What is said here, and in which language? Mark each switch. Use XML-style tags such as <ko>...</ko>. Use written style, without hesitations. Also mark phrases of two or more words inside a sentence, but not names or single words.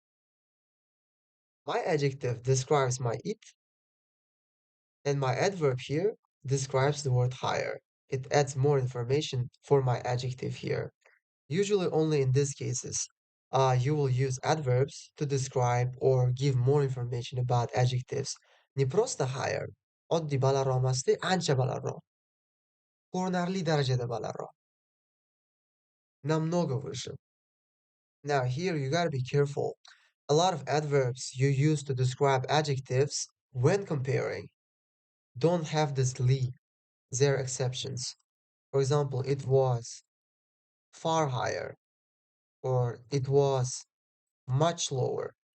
<en>My adjective describes my it, and my adverb here describes the word higher. It adds more information for my adjective here. Usually only in these cases, you will use adverbs to describe or give more information about adjectives.</en> <ru>Не просто higher,</ru> <uz>oddiy balandroq emasdi, ancha balandroq. Ko'rinarli darajada balandroq.</uz> <ru>Намного выше.</ru> <en>Now here you gotta be careful. A lot of adverbs you use to describe adjectives when comparing don't have this li. They're exceptions. For example, it was far higher or it was much lower.</en>